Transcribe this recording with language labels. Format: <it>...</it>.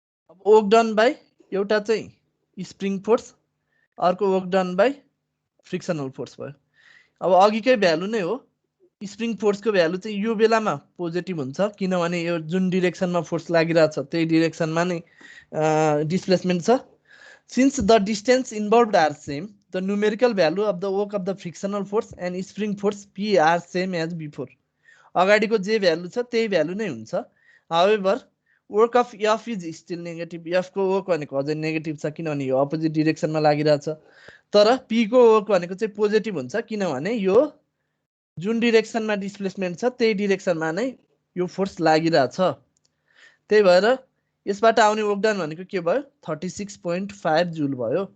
<ne>अब work done by एउटा चाहिँ स्प्रिङ फोर्स, अर्को work done by frictional force भयो। अब अघिकै भ्यालु नै हो, स्प्रिङ फोर्सको भ्यालु चाहिँ यो बेलामा पोजिटिभ हुन्छ किनभने यो जुन डिरेक्सनमा फोर्स लागिरहेछ त्यही डिरेक्सनमा नै डिस्प्लेसमेन्ट छ।</ne> <en>Since the distance involved are same, the numerical value of the work of the frictional force and spring force P are same as before.</en> <ne>अगाडिको जे भ्यालु छ त्यही भ्यालु नै हुन्छ।</ne> <en>However, work of F is still negative.</en> <ne>F को work भनेको अझै negative छ किनभने यो अपोजिट डिरेक्सनमा लागिरहेछ। तर P को वर्क भनेको चाहिँ पोजिटिभ हुन्छ किनभने यो जुन डिरेक्सनमा डिस्प्लेसमेन्ट छ त्यही डिरेक्सनमा नै यो फोर्स लागिरहेछ। त्यही भएर यसबाट आउने वर्क डन भनेको के भयो 36.5 जुल भयो।</ne>